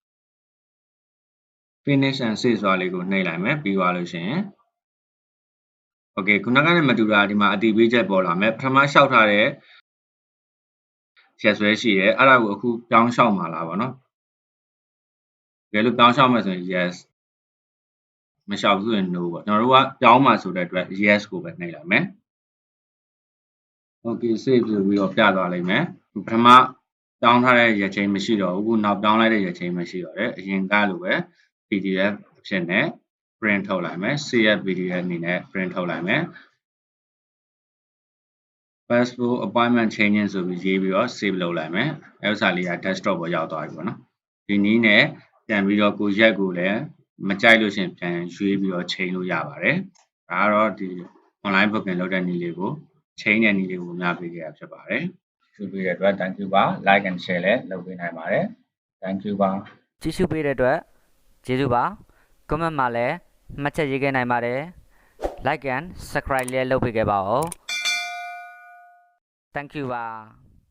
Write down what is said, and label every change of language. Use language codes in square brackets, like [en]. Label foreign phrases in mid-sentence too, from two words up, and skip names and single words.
[en] finish and save [my] ဆိုတာလေးကိုနှိပ်လိုက်မယ်ပြီးသွားလို့ရှိရင် okay ခုနကနဲ့မတူတာဒီမှာအတည်ပြုချက်ပေါ်လာမယ်ပထမလျှောက်ထားတဲ့ရက်စွဲရှိရဲအဲ့ဒါကိုအခုပြောင်းလျှောက်မှာလားပေါ့နော်တကယ်လို့ပြောင်းလျှောက်မယ်ဆိုရင် yes မလျှောက်ဘူးဆိုရင် no ပေါ့ကျွန်တော်တို့ကပြောင်းမှာဆိုတဲ့အတွက် yes ကိုပဲနှိပ်လိုက်မယ် [en] okay save [my] ဆိုပြီးတော့ပြသွားလိမ့်မယ်ပထမပြောင်းထားတဲ့ရက်ချိန်မရှိတော့ဘူးခုနောက်ပြောင်းလိုက်တဲ့ရက်ချိန်မရှိတော့တယ်အရင်ကလိုပဲ PDF အဖြစ်နဲ့ print ထုတ်လိုက်မယ် [en] save PDF [my] အနေနဲ့ print ထုတ်လိုက်မယ် [en] passport appointment changing [my] ဆိုပြီးရေးပြီးတော့ save လုပ်လိုက်မယ်အဲ့ဥစ္စာလေးက desktop ပေါ်ရောက်သွားပြီပေါ့နော်ဒီနည်းနဲ့ပြန်ပြီးတော့ကိုရက်ကိုလည်းမကြိုက်လို့ရှင်ပြန်ရွေးပြီးတော့ချိန်လို့ရပါတယ်ဒါကတော့ဒီ [en] online booking [my] လုပ်တဲ့နည်းလေးကိုချိန်တဲ့နည်းလေးကိုများပေးခဲ့တာဖြစ်ပါတယ်ကြည့်ပေးတဲ့အတွက် [en] thank you [my] ပါ [en] like and share [my] လည်းလုပ်ပေးနိုင်ပါတယ် [en] thank you [my] ပါ ကြည့်ရှုပေးတဲ့အတွက်ကျေးဇူးပါ comment မှာလည်းမှတ်ချက်ရေးခဲ့နိုင်ပါတယ် [en] like and subscribe [my] လည်းလုပ်ပေးခဲ့ပါဦး [en] thank you [my] ပါ